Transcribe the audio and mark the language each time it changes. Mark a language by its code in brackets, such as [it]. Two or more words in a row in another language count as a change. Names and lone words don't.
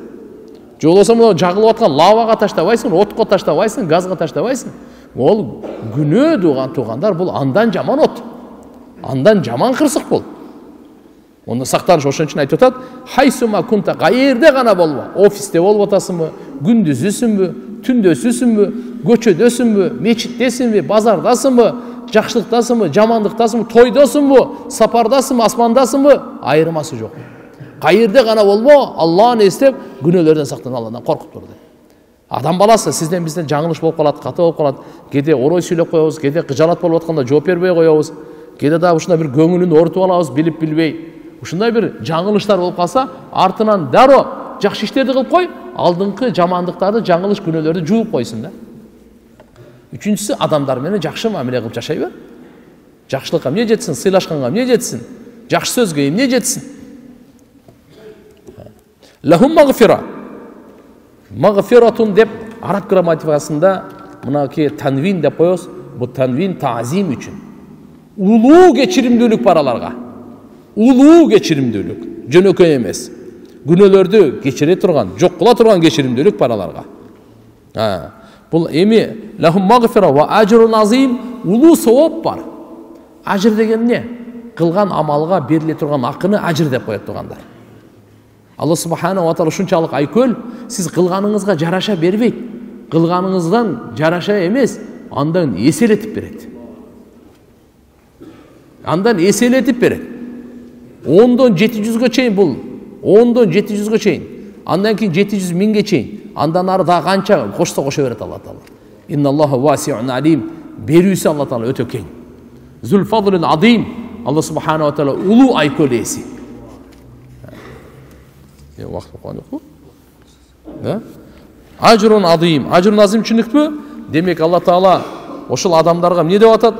[ky] Же болбосо мына жагылып аткан лавага таштабайсың, отко таштабайсың, газга таштабайсың. Ол күнөө туугандар, бул андан жаман от. Андан жаман кырсык бул. Оны сактаныш ошон үчүн айтып атат: [ar] "حيثما كنت", [ky] кайерде гана болбо. Офисте болуп атасыңбы, күндүзүсүңбү, түндөсүсүңбү, көчөдөсүңбү, мечиттесиңби, базардасыңбы, жакшылыктасыңбы, жамандыктасыңбы, тойдосуңбу, сапардасыңбы, асмандасыңбы, айырмасы жок. Кайерде гана болбо, Алланы эстеп, күнөөлөрдөн сактан, Алладан коркуп тур. Адам баласы сизден бизден жаңылыш болуп калат, каты болуп калат. Кээде орой сүйлөп коебуз, кээде кыжалат болуп атканда жооп бербей коебуз. Кээде дагы ушундай бир көңүлүн оорутуп алабыз, билип билбей. Ушундай бир жаңылыштар болуп калса, артынан дароо жакшы иштерди кылып кой, алдыңкы жамандыктарды, жаңылыш күнөөлөрдү жууп койсун да. Үчүнчүсү, адамдар менен жакшы мамиле кылып жашай бер. Жакшылыкка эмне жетсин, сыйлашканга эмне жетсин, жакшы сөзгө эмне жетсин. [ar] لهم مغفرة. [ky] Магфиратун деп араб грамматикасында мынакей танвин деп коебуз. Бу танвин таазим үчүн. Улуу кечиримдүүлүк бар аларга. Улуу кечиримдүүлүк, жөнөкөй эмес. Күнөөлөрдү кечире турган, жок кыла турган кечиримдүүлүк бар аларга. Бұл эми [ar] لهم مغفرة وأجر عظيم, [ky] улуу сауап бар. Ажр деген не? Кылган амалга бериле турган акыны ажр деп коет тургандар. Алла субхана ва таала ушунчалык айкөл, сиз кылганыңызга жараша бербейт. Кылганыңыздан жараша эмес, андан эселетип берет. Андан эселетип берет. 10-дон 700-гө чейин бул. 10-дон 700-гө чейин. Андан кийин 700 миңге чейин. Андан ары да канча кошсо кошо берет Алла таала. [ar] إن الله واسع عليم. [ky] Берүүсү Алла таала өтө кең. [ar] ذو فضل عظيم. [ky] Алла [ar] سبحانه و [ky] таала улуу айкөл ээси. Вакыт болгон жокпу? Да? [ar] أجر عظيم. أجر عظيم түшүнүкпү? [ky] Демек Алла таала ошол адамдарга эмне деп атат?